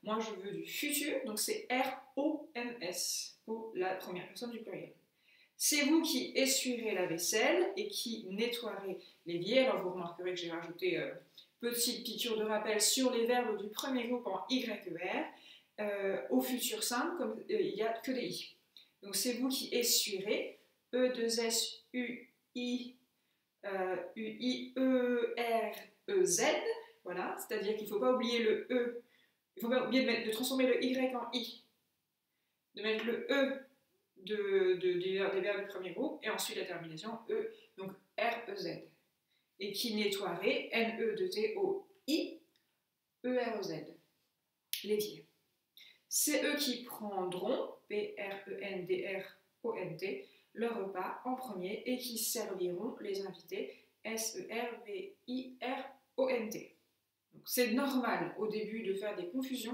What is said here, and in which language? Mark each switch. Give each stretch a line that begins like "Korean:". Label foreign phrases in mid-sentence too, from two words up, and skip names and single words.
French: Moi, je veux du futur, donc c'est R-O-M-S pour la première personne du pluriel. C'est vous qui essuierez la vaisselle et qui nettoierez l'évier. Alors, vous remarquerez que j'ai rajouté petite piqûre de rappel sur les verbes du premier groupe en YER. Au futur simple, comme il n'y a que des I. Donc, c'est vous qui essuierez. E-2-S-U-I U-I-E-R-E-Z. Voilà, c'est-à-dire qu'il ne faut pas oublier le E. Il ne faut pas oublier de transformer le Y en I. De mettre le E des verbes du premier groupe et ensuite la terminaison E, donc R-E-Z. Et qui nettoierait N-E-T-O-I E-R-E-Z. L'évier. C'est eux qui prendront P-R-E-N-D-R-O-N-T leur repas en premier et qui serviront les invités S-E-R-V-I-R-O-N-T. C'est normal au début de faire des confusions.